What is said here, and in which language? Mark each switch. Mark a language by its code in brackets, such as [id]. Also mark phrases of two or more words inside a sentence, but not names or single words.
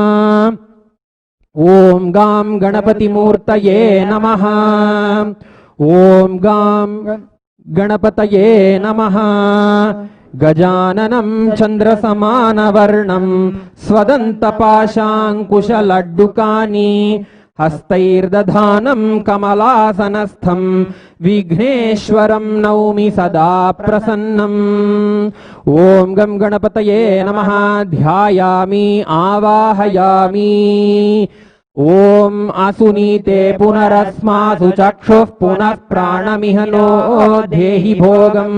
[sa] ॐ गं गणपति मूर्तये नमः. ॐ गं गणपतये नमः. गजाननं चन्द्रसमानवर्णं स्वदन्तपाशाङ्कुशलड्डुकानि हस्तैर्दधानं कमलासनस्थं विघ्नेश्वरं नौमि सदा प्रसन्नम्. ॐ गं गणपतये नमः. ध्यायामि आवाहयामि. ॐ असुनीते पुनरस्मासु चक्षुः पुनः प्राणमिह नो देहि भोगम्.